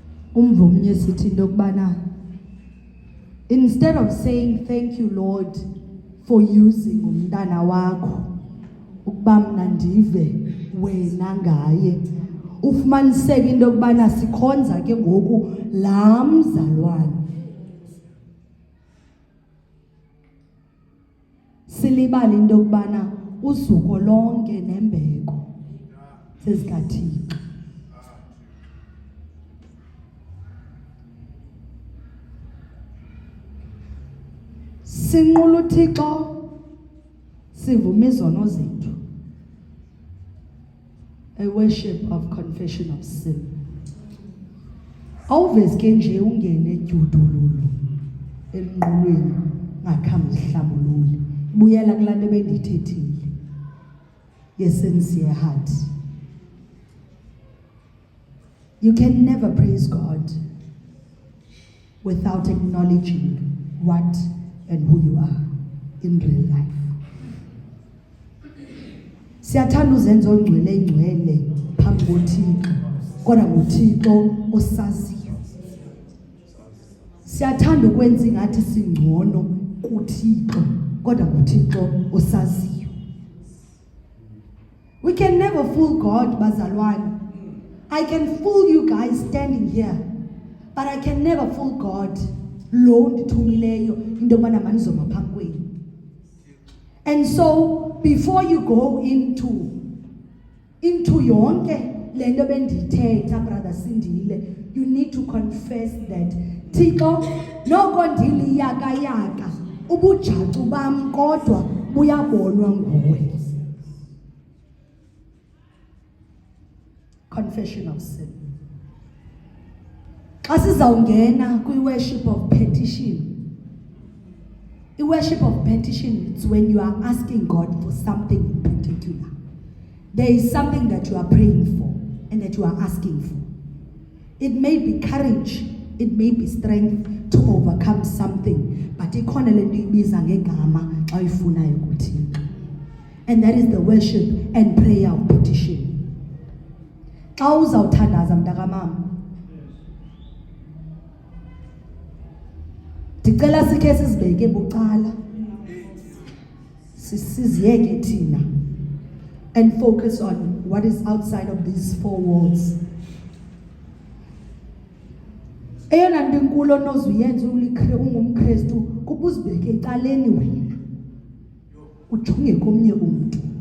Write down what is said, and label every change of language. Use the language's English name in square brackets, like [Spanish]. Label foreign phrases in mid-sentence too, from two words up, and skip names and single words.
[Xhosa] Umvumnye sithi into yokubana [English] instead of saying thank you Lord for using umntana [Xhosa] wakho ukuba mna ndive wena ngaye, ufumaniseke into yokubana sikhonza ke ngoku laa mzalwane. Silibala into yokubana usuko lonke nembeko sezikaThixo. Sinqula uThixo sivuma izono zethu. [English] A worship of confession of sin. [Xhosa] Awuveske nje ungene edyudululu emnqulweni ngakhambi sihlambulule. Buyela kulaa nto bendiyithethile ye- [English] sincere heart. You can never praise God without acknowledging what and who you are in real life. [Xhosa] Siyathanda uzenza ongcwele phambi koThixo, kodwa nguThixo osaziyo. Siyathanda ukwenza ingathi singcono kuThixo, kodwa nguThixo osaziyo. [English] We can never fool God, bazalwane. I can fool you guys standing here, but I can never fool God. [Xhosa] Lo ndithumileyo into yokubana manizoma phambi kwenu. [English] And so before you go into [Xhosa] yonke le nto bendiyithetha, [English] brother Sindile, you need to confess that [Xhosa] Thixo noko ndiliyakayaka ubujacu bam kodwa buyabonwa nguwe. [English] Confession of sin. [Xhosa] Xa sizawungena kwi- [English] worship of petition. I-worship of petition is when you are asking God for something in particular. There is something that you are praying for and that you are asking for. It may be courage, it may be strength to overcome something, but [Xhosa] ikhona le nto ibiza ngegama xa uyifunayo kuThixo. [English] And that is the worship and prayer of petition. [Xhosa] Xa uzawuthandaza mntakamama, ndicela sikhe sizibeke bucala, siziyeke thina, [English] and focus on what is outside of these four walls. [Xhosa] Eyona nto inkulu onozuyenza ungumKristu kuba uzibeke ecaleni wena ujonge komnye umntu.